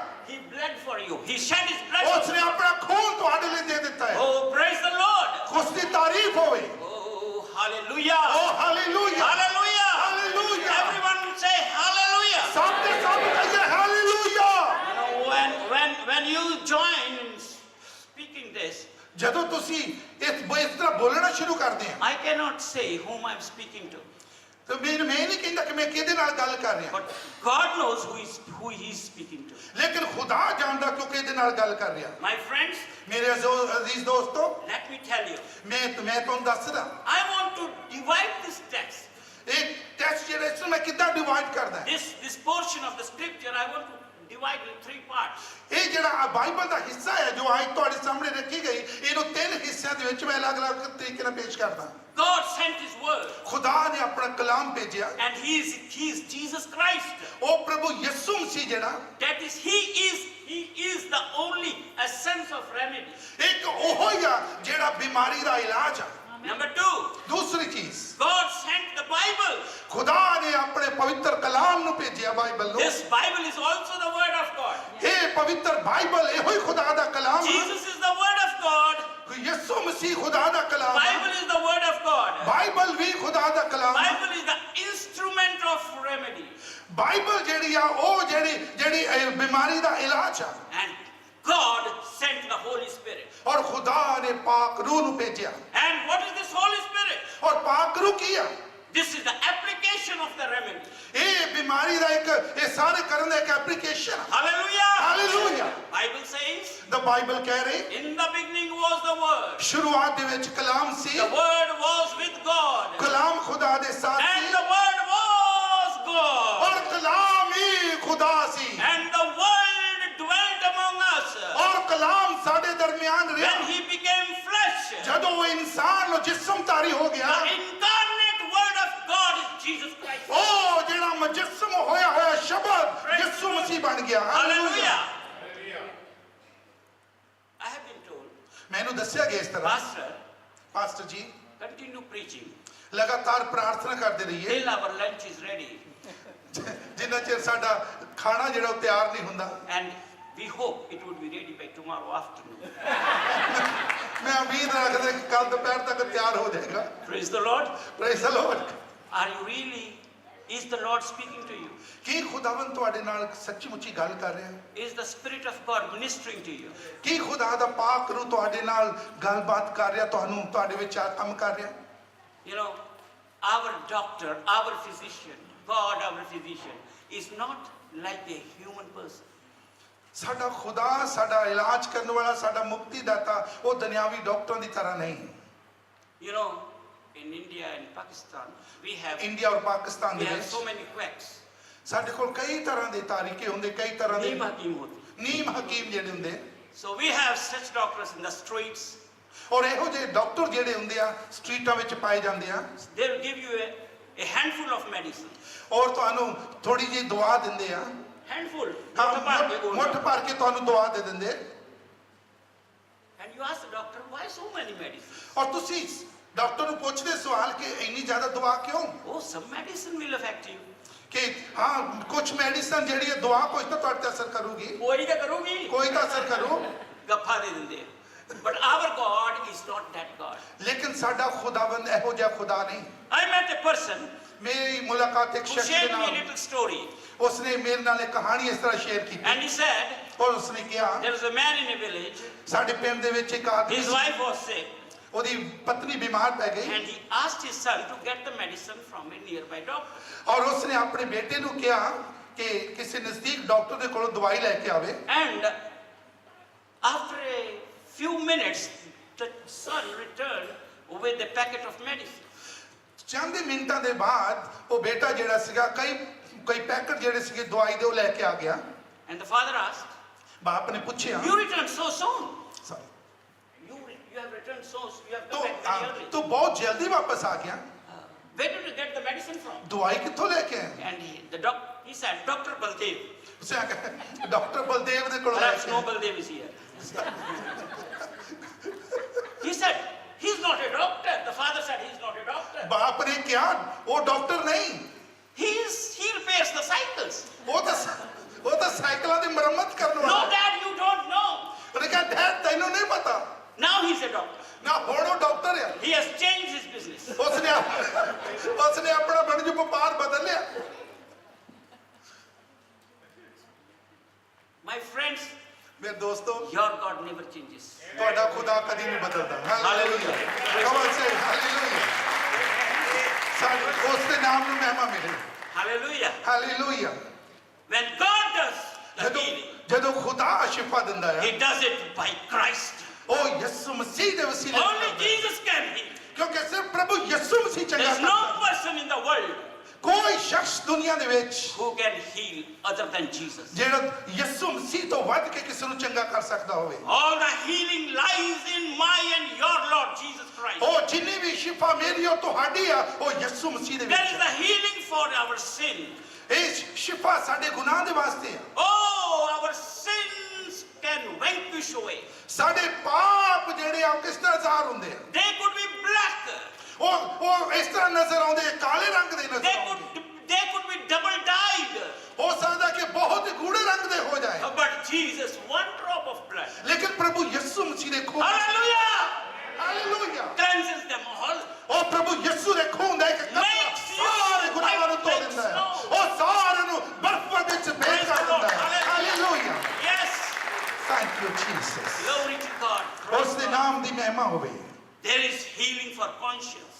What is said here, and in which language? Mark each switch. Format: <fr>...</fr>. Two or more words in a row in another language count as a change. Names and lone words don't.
<en>He bled for you. He shed his blood.</en> <pa>ਉਸਨੇ ਆਪਣਾ ਖੂਨ ਤੁਹਾਡੇ ਲਈ ਦੇ ਦਿੱਤਾ ਹੈ।</pa> <en>Oh, praise the Lord.</en> <pa>ਉਸ ਦੀ ਤਾਰੀਫ ਹੋਵੇ।</pa> <en>Oh, hallelujah. Oh, hallelujah. Hallelujah. Hallelujah. Everyone say hallelujah.</en> <pa>ਸਭ ਦੇ ਸਭ ਕਹੀਏ hallelujah।</pa> <en>You know, when you join in speaking this,</en> <pa>ਜਦੋਂ ਤੁਸੀਂ ਇਸ ਤਰ੍ਹਾਂ ਬੋਲਣਾ ਸ਼ੁਰੂ ਕਰਦੇ ਆ,</pa> <en>I cannot say whom I'm speaking to.</en> <pa>ਤਾਂ ਮੈਂ ਨਹੀਂ ਕਹਿੰਦਾ ਕਿ ਮੈਂ ਕਿਹਦੇ ਨਾਲ ਗੱਲ ਕਰ ਰਿਹਾ,</pa> <en>But God knows who he is speaking to.</en> <pa>ਲੇਕਿਨ ਖੁਦਾ ਜਾਣਦਾ ਕਿ ਕਿਹਦੇ ਨਾਲ ਗੱਲ ਕਰ ਰਿਹਾ।</pa> <en>My friends,</en> <pa>ਮੇਰੇ ਅਜ਼ੀਜ਼ ਦੋਸਤੋ,</pa> <en>let me tell you.</en> <pa>ਮੈਂ ਤੁਹਾਨੂੰ ਦੱਸਦਾ,</pa> <en>I want to divide this text.</en> <pa>ਇਹ ਟੈਕਸਟ ਜਿਹੜਾ ਇਸ ਨੂੰ ਮੈਂ ਕਿੱਦਾਂ ਡਿਵਾਈਡ ਕਰਦਾ।</pa> <en>This portion of the scripture I want to divide in 3 parts.</en> <pa>ਇਹ ਜਿਹੜਾ ਬਾਈਬਲ ਦਾ ਹਿੱਸਾ ਹੈ ਜੋ ਅੱਜ ਤੁਹਾਡੇ ਸਾਹਮਣੇ ਰੱਖੀ ਗਈ, ਇਹਨੂੰ 3 ਹਿੱਸਿਆਂ ਦੇ ਵਿੱਚ ਮੈਂ ਅਲੱਗ-ਅਲੱਗ ਤਰੀਕੇ ਨਾਲ ਪੇਸ਼ ਕਰਦਾ।</pa> <en>God sent his word.</en> <pa>ਖੁਦਾ ਨੇ ਆਪਣਾ ਕਲਾਮ ਭੇਜਿਆ,</pa> <en>And he is Jesus Christ.</en> <pa>ਉਹ ਪ੍ਰਭੂ ਯਿਸੂ ਮਸੀਹ ਜਿਹੜਾ,</pa> <en>That is, he is the only essence of remedy.</en> <pa>ਇੱਕ ਉਹ ਹੀ ਆ ਜਿਹੜਾ ਬਿਮਾਰੀ ਦਾ ਇਲਾਜ ਆ।</pa> <en>Number 2,</en> <pa>ਦੂਸਰੀ ਚੀਜ਼,</pa> <en>God sent the Bible.</en> <pa>ਖੁਦਾ ਨੇ ਆਪਣੇ ਪਵਿੱਤਰ ਕਲਾਮ ਨੂੰ ਭੇਜਿਆ, ਬਾਈਬਲ ਨੂੰ।</pa> <en>This Bible is also the word of God.</en> <pa>ਇਹ ਪਵਿੱਤਰ ਬਾਈਬਲ ਇਹੋ ਹੀ ਖੁਦਾ ਦਾ ਕਲਾਮ ਹੈ।</pa> <en>Jesus is the word of God.</en> <pa>ਯਿਸੂ ਮਸੀਹ ਖੁਦਾ ਦਾ ਕਲਾਮ ਹੈ।</pa> <en>Bible is the word of God.</en> <pa>ਬਾਈਬਲ ਵੀ ਖੁਦਾ ਦਾ ਕਲਾਮ ਹੈ।</pa> <en>Bible is the instrument of remedy.</en> <pa>ਬਾਈਬਲ ਜਿਹੜੀ ਆ ਉਹ ਜਿਹੜੀ ਬਿਮਾਰੀ ਦਾ ਇਲਾਜ ਆ।</pa> <en>And God sent the Holy Spirit.</en> <pa>ਔਰ ਖੁਦਾ ਨੇ ਪਾਕ ਰੂਹ ਨੂੰ ਭੇਜਿਆ।</pa> <en>And what is this Holy Spirit?</en> <pa>ਔਰ ਪਾਕ ਰੂਹ ਕੀ ਆ?</pa> <en>This is the application of the remedy.</en> <pa>ਇਹ ਬਿਮਾਰੀ ਦਾ ਇਹ ਸਾਰੇ ਕਰਨ ਦਾ ਇੱਕ ਐਪਲੀਕੇਸ਼ਨ।</pa> <en>Hallelujah.</en> <pa>ਹਾਲੇਲੂਇਆ।</pa> <en>Bible says,</en> <pa>the ਬਾਈਬਲ ਕਹਿ ਰਹੀ,</pa> <en>in the beginning was the word.</en> <pa>ਸ਼ੁਰੂਆਤ ਦੇ ਵਿੱਚ ਕਲਾਮ ਸੀ,</pa> <en>The word was with God.</en> <pa>ਕਲਾਮ ਖੁਦਾ ਦੇ ਸਾਥ</pa> <en>And</en> <pa>ਸੀ,</pa> <en>the word was God.</en> <pa>ਔਰ ਕਲਾਮ ਹੀ ਖੁਦਾ ਸੀ,</pa> <en>And the word dwelt among us.</en> <pa>ਔਰ ਕਲਾਮ ਸਾਡੇ ਦਰਮਿਆਨ ਰਿਹਾ।</pa> <en>When he became flesh.</en> <pa>ਜਦੋਂ ਉਹ ਇਨਸਾਨ ਨੂੰ ਜਿਸਮ ਧਾਰੀ ਹੋ ਗਿਆ,</pa> <en>The incarnate word of God is Jesus Christ.</en> <pa>ਉਹ ਜਿਹੜਾ ਮੁਜੱਸਮ ਹੋਇਆ ਸ਼ਬਦ ਯਿਸੂ ਮਸੀਹ ਬਣ ਗਿਆ।</pa> <en>Hallelujah. I have been told,</en> <pa>ਮੈਨੂੰ ਦੱਸਿਆ ਗਿਆ ਇਸ ਤਰ੍ਹਾਂ,</pa> <en>Pastor,</en> <pa>ਪਾਸਟਰ ਜੀ</pa> <en>continue preaching</en> <pa>ਲਗਾਤਾਰ ਪ੍ਰਾਰਥਨਾ ਕਰਦੇ ਰਹੀਏ</pa> <en>till our lunch is ready.</en> <pa>ਜਿੰਨਾ ਚਿਰ ਸਾਡਾ ਖਾਣਾ ਜਿਹੜਾ ਉਹ ਤਿਆਰ ਨਹੀਂ ਹੁੰਦਾ।</pa> <en>And we hope it would be ready by tomorrow afternoon.</en> <pa>ਮੈਂ ਉਮੀਦ ਰੱਖਦਾ ਕਿ ਕੱਲ ਦੁਪਹਿਰ ਤੱਕ ਤਿਆਰ ਹੋ ਜਾਏਗਾ।</pa> <en>Praise the Lord. Praise the Lord. Are you really, is the Lord speaking to you?</en> <pa>ਕੀ ਖੁਦਾਵੰਦ ਤੁਹਾਡੇ ਨਾਲ ਸੱਚੀ ਮੁੱਚੀ ਗੱਲ ਕਰ ਰਿਹਾ ਹੈ?</pa> <en>Is the Spirit of God ministering to you?</en> <pa>ਕੀ ਖੁਦਾ ਦਾ ਪਾਕ ਰੂਹ ਤੁਹਾਡੇ ਨਾਲ ਗੱਲਬਾਤ ਕਰ ਰਿਹਾ, ਤੁਹਾਨੂੰ ਤੁਹਾਡੇ ਵਿੱਚ ਕੰਮ ਕਰ ਰਿਹਾ?</pa> <en>You know, our doctor, our physician, God, our physician, is not like a human person.</en> <pa>ਸਾਡਾ ਖੁਦਾ, ਸਾਡਾ ਇਲਾਜ ਕਰਨ ਵਾਲਾ, ਸਾਡਾ ਮੁਕਤੀ ਦਾਤਾ ਉਹ ਦੁਨਿਆਵੀ ਡਾਕਟਰਾਂ ਦੀ ਤਰ੍ਹਾਂ ਨਹੀਂ।</pa> <en>You know, in India and Pakistan, we have</en> <pa>ਇੰਡੀਆ ਔਰ ਪਾਕਿਸਤਾਨ ਦੇ ਵਿੱਚ</pa> <en>so many quacks.</en> <pa>ਸਾਡੇ ਕੋਲ ਕਈ ਤਰ੍ਹਾਂ ਦੇ ਤਾਰੀਕੇ ਹੁੰਦੇ, ਕਈ ਤਰ੍ਹਾਂ ਦੇ ਨੀਮ ਹਕੀਮ ਹੋਤੀ. ਨੀਮ ਹਕੀਮ ਜਿਹੜੇ ਹੁੰਦੇ,</pa> <en>So we have such doctors in the streets.</en> <pa>ਔਰ ਇਹੋ ਜਿਹੇ ਡਾਕਟਰ ਜਿਹੜੇ ਹੁੰਦੇ ਆ ਸਟਰੀਟਾਂ ਵਿੱਚ ਪਾਏ ਜਾਂਦੇ ਆ।</pa> <en>They will give you a handful of medicine.</en> <pa>ਔਰ ਤੁਹਾਨੂੰ ਥੋੜੀ ਜਿਹੀ ਦਵਾ ਦਿੰਦੇ ਆ,</pa> <en>Handful.</en> <pa>ਮੁੱਠ ਭਰ ਕੇ ਤੁਹਾਨੂੰ ਦਵਾ ਦੇ ਦਿੰਦੇ।</pa> <en>And you ask the doctor, why so many medicines?</en> <pa>ਔਰ ਤੁਸੀਂ ਡਾਕਟਰ ਨੂੰ ਪੁੱਛਦੇ ਸਵਾਲ ਕਿ ਇੰਨੀ ਜ਼ਿਆਦਾ ਦਵਾ ਕਿਉਂ?</pa> <en>Oh, some medicine will affect you.</en> <pa>ਕਿ ਹਾਂ ਕੁਝ ਮੈਡੀਸਨ ਜਿਹੜੀ ਹੈ ਦਵਾ ਕੁਝ ਤਾਂ ਤੁਹਾਡੇ ਤੇ ਅਸਰ ਕਰੂਗੀ, ਕੋਈ ਤਾਂ ਕਰੂਗੀ, ਕੋਈ ਤਾਂ ਅਸਰ ਕਰੂ। ਗੱਫਾ ਦੇ ਦਿੰਦੇ ਆ।</pa> <en>But our God is not that God.</en> <pa>ਲੇਕਿਨ ਸਾਡਾ ਖੁਦਾਵੰਦ ਇਹੋ ਜਿਹਾ ਖੁਦਾ ਨਹੀਂ।</pa> <en>I met a person</en> <pa>ਮੇਰੀ ਮੁਲਾਕਾਤ ਇੱਕ</pa> <en>who</en> <pa>ਸ਼ਖਸ ਦੇ</pa> <en>shared me a</en> <pa>ਨਾਲ,</pa> <en>little story.</en> <pa>ਉਸਨੇ ਮੇਰੇ ਨਾਲ ਇੱਕ ਕਹਾਣੀ ਇਸ ਤਰ੍ਹਾਂ ਸ਼ੇਅਰ ਕੀਤੀ</pa> <en>And he said,</en> <pa>ਔਰ ਉਸਨੇ ਕਿਹਾ</pa> <en>there was a man in a village.</en> <pa>ਸਾਡੇ ਪਿੰਡ ਦੇ ਵਿੱਚ ਇੱਕ ਆਦਮੀ</pa> <en>His</en> <pa>ਸੀ,</pa> <en>wife was sick.</en> <pa>ਉਹਦੀ ਪਤਨੀ ਬਿਮਾਰ ਪੈ ਗਈ</pa> <en>And he asked his son to get the medicine from a nearby doctor.</en> <pa>ਔਰ ਉਸਨੇ ਆਪਣੇ ਬੇਟੇ ਨੂੰ ਕਿਹਾ ਕਿ ਕਿਸੇ ਨਜ਼ਦੀਕ ਡਾਕਟਰ ਦੇ ਕੋਲੋਂ ਦਵਾਈ ਲੈ ਕੇ ਆਵੇ।</pa> <en>And after a few minutes, the son returned with a packet of medicine.</en> <pa>ਚੰਦ ਮਿੰਟਾਂ ਦੇ ਬਾਅਦ ਉਹ ਬੇਟਾ ਜਿਹੜਾ ਸੀਗਾ ਕਈ ਪੈਕਟ ਜਿਹੜੇ ਸੀਗੇ ਦਵਾਈ ਦੇ ਉਹ ਲੈ ਕੇ ਆ ਗਿਆ।</pa> <en>And the father asked,</en> <pa>ਬਾਪ ਨੇ ਪੁੱਛਿਆ,</pa> <en>you returned so soon. You have returned so soon. You have come back very early.</en> <pa>ਤੂੰ ਬਹੁਤ ਜਲਦੀ ਵਾਪਸ ਆ ਗਿਆ,</pa> <en>Where did you get the medicine from?</en> <pa>ਦਵਾਈ ਕਿੱਥੋਂ ਲੈ ਕੇ ਆਇਆ?</pa> <en>And he said, Dr. Baldev.</en> <pa>ਉਸੇ ਆਖਿਆ ਡਾਕਟਰ ਬਲਦੇਵ ਦੇ ਕੋਲੋਂ ਲੈ</pa> <en>Perhaps</en> <pa>ਕੇ</pa> <en>no</en> <pa>ਆਇਆ।</pa> <en>Baldev is here. He said, he's not a doctor. The father said, he's not a doctor.</en> <pa>ਬਾਪ ਨੇ ਕਿਹਾ ਉਹ ਡਾਕਟਰ ਨਹੀਂ,</pa> <en>He repairs the cycles.</en> <pa>ਉਹ ਤਾਂ ਸਾਈਕਲਾਂ ਦੀ ਮੁਰੰਮਤ ਕਰਨ ਵਾਲਾ।</pa> <en>No doctor.</en> <pa>ਨਾ ਹੁਣ ਉਹ ਡਾਕਟਰ ਆ</pa> <en>He has changed his business.</en> <pa>ਉਸਨੇ ਆਪਣਾ ਵਣਜ ਵਪਾਰ ਬਦਲ ਲਿਆ</pa> <en>My friends,</en> <pa>ਮੇਰੇ ਦੋਸਤੋ</pa> <en>your God never changes.</en> <pa>ਤੁਹਾਡਾ ਖੁਦਾ ਕਦੀ ਨਹੀਂ ਬਦਲਦਾ ਹਾਲੇਲੂਇਆ ਕਮਾਲ ਸੇ ਹਾਲੇਲੂਇਆ ਸਾਡੇ ਉਸ ਦੇ ਨਾਮ ਨੂੰ ਮਹਿਮਾ ਮਿਲੇ</pa> <en>Hallelujah.</en> <pa>ਹਾਲੇਲੂਇਆ</pa> <en>When God does the</en> <pa>ਜਦੋਂ</pa> <en>healing,</en> <pa>ਜਦੋਂ ਖੁਦਾ ਸ਼ਿਫਾ ਦਿੰਦਾ ਹੈ</pa> <en>He does it by Christ.</en> <pa>ਉਹ ਯਿਸੂ ਮਸੀਹ ਦੇ ਵਸੀਲੇ ਨਾਲ</pa> <en>Only</en> <pa>ਕਰਦਾ ਹੈ।</pa> <en>Jesus can heal.</en> <pa>ਕਿਉਂਕਿ ਸਿਰਫ ਪ੍ਰਭੂ ਯਿਸੂ ਮਸੀਹ ਚੰਗਾ</pa> <en>There's</en> <pa>ਕਰਦਾ</pa> <en>no</en> <pa>ਹੈ।</pa> <en>person in the world</en> <pa>ਕੋਈ ਸ਼ਖਸ ਦੁਨੀਆ ਦੇ ਵਿੱਚ</pa> <en>who can heal other than Jesus.</en> <pa>ਜਿਹੜਾ ਯਿਸੂ ਮਸੀਹ ਤੋਂ ਵੱਧ ਕੇ ਕਿਸੇ ਨੂੰ ਚੰਗਾ ਕਰ ਸਕਦਾ ਹੋਵੇ</pa> <en>All the healing lies in my and your Lord Jesus Christ.</en> <pa>ਉਹ ਜਿੰਨੀ ਵੀ ਸ਼ਿਫਾ ਮੇਰੀ ਉਹ ਤੁਹਾਡੀ ਆ ਉਹ ਯਿਸੂ ਮਸੀਹ ਦੇ</pa> <en>There is</en> <pa>ਵਿੱਚ</pa> <en>the healing for our sin.</en> <pa>ਇਹ ਸ਼ਿਫਾ ਸਾਡੇ ਗੁਨਾਹ ਦੇ ਵਾਸਤੇ ਆ</pa> <en>Oh, our sins can vanquish away.</en> <pa>ਸਾਡੇ ਪਾਪ ਜਿਹੜੇ ਆ ਉਹ ਕਿਸ ਤਰ੍ਹਾਂ ਜ਼ਾਹਰ ਹੁੰਦੇ ਆ</pa> <en>They could be black.</en> <pa>ਉਹ ਇਸ ਤਰ੍ਹਾਂ ਨਜ਼ਰ ਆਉਂਦੇ ਆ, ਕਾਲੇ ਰੰਗ ਦੇ ਨਜ਼ਰ ਆਉਂਦੇ</pa> <en>They could be double dyed.</en> <pa>ਹੋ ਸਕਦਾ ਕਿ ਬਹੁਤ ਹੀ ਗੂੜੇ ਰੰਗ ਦੇ ਹੋ ਜਾਏ</pa> <en>But Jesus, one drop of blood,</en> <pa>ਲੇਕਿਨ ਪ੍ਰਭੂ ਯਿਸੂ ਮਸੀਹ ਦੇ ਖੂਨ</pa> <en>hallelujah,</en> <pa>ਹਾਲੇਲੂਇਆ</pa> <en>cleanses them all.</en> <pa>ਉਹ ਪ੍ਰਭੂ ਯਿਸੂ ਦੇ ਖੂਨ ਦਾ ਇੱਕ ਕਤਰਾ</pa> <en>Makes you</en> <pa>ਸਾਰੇ ਗੁਨਾਹਾਂ ਨੂੰ ਧੋ</pa> <en>white</en> <pa>ਦਿੰਦਾ ਹੈ</pa> <en>like</en> <pa>ਉਹ ਸਾਰਿਆਂ ਨੂੰ ਬਰਫ਼ ਵਿੱਚ ਭੇਜ</pa> <en>Praise</en> <pa>ਕਰ</pa> <en>the Lord.</en> <pa>ਦਿੰਦਾ ਹੈ ਹਾਲੇਲੂਇਆ</pa> <en>Yes, Thank you Jesus glory to God.</en> <pa>ਉਸ ਦੇ ਨਾਮ ਦੀ ਮਹਿਮਾ ਹੋਵੇ</pa> <en>There is healing for conscience.</en>